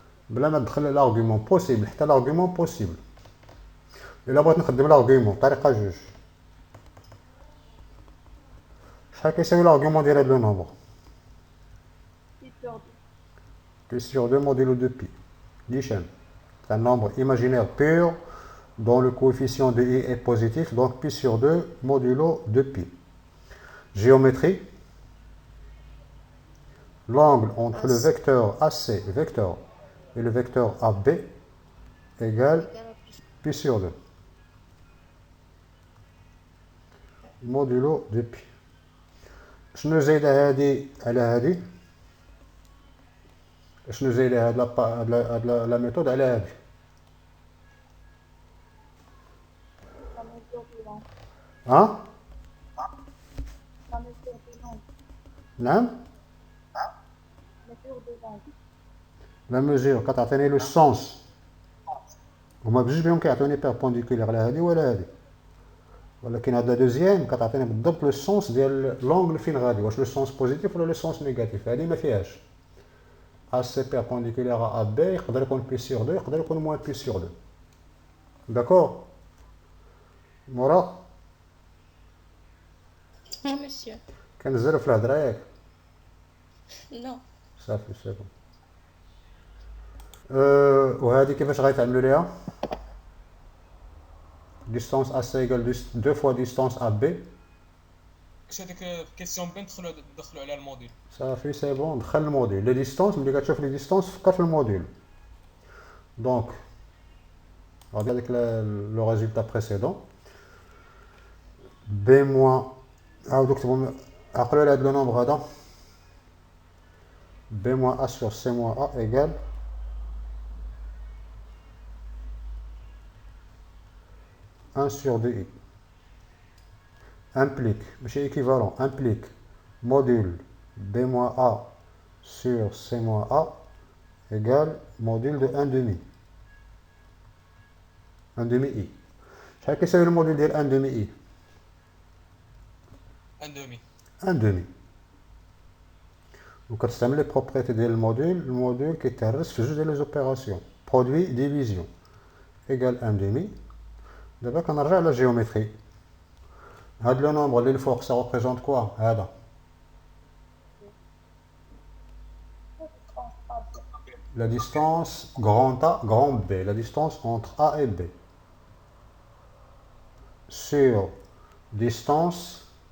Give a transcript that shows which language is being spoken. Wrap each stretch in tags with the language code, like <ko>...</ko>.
<ar>بلا ما ندخل لارغيومون بوسيبل، حتى لارغيومون بوسيبل. الا بغيت نخدم لارغيومون طريقه جوج، شحال كيساوي لارغيومون ديال هاد لو نومبر؟</ar> <fr>pi sur 2 modulo de pi. نيشان c'est un nombre imaginaire pur dont le coefficient de i est positif, donc pi sur 2 modulo de pi. Géométrie. L'angle entre le vecteur AC vecteur et le vecteur AB égale pi sur 2 modulo de pi.</fr> <ar>شنو زايده هادي على هادي؟ شنو زايده هاد لا ميثود على هادي؟ ها؟ نعم؟ لا ميزور كتعطيني لو سونس، هما بجوج بهم كيعطوني بيربونديكولير على هادي ولا هادي، ولكن هاد لا دوزيام كتعطيني بالضبط لو سونس ديال لونغل فين غادي، واش لو سونس بوزيتيف ولا لو سونس نيجاتيف. هادي ما فيهاش. ا سي بيربونديكولير ا بي يقدر يكون بي سور 2 يقدر يكون موان بي سور 2. داكور مراد؟</ar> <fr>Oui, monsieur.</fr> <ar>كنزرب في الهضره ياك؟</ar> <fr>Non.</fr> <ar>صافي سي بون. وهادي كيفاش غيتعملوا ليها؟</ar> <fr>distance AC égale 2 fois distance AB.</fr> <ar>واش هذيك كيسيون بين ندخلوا على الموديل. صافي سي بون، دخل الموديل. لي ديستونس ملي كتشوف لي ديستونس فكر في الموديل. دونك غادي هذاك لو ريزولتا بريسيدون بي موان، عاودو كتبوا عقلوا على هاد لو نومبر هذا، بي موان ا سور سي موان ا ايكال</ar> <fr>1 sur 2i implique,</fr> <ar>ماشي</ar> <fr>équivalent, implique module b-a sur c-a égale module de 1 demi. 1 demi i.</fr> <ar>شحال كيساوي الموديل ديال</ar> <fr>1 demi i؟ 1 demi. 1 demi.</fr> <ar>وكتستعمل لي بروبريتي ديال الموديل كيتهرس في جوج ديال لي زوبيراسيون برودوي ديفيزيون ايكال 1 demi. دابا كنرجع للجيومتري.</ar> <fr>هاد لو نومبر اللي الفوق سا ريبريزونت كوا هذا؟ La distance grand A, grand B, la distance entre A et B. Sur distance</fr>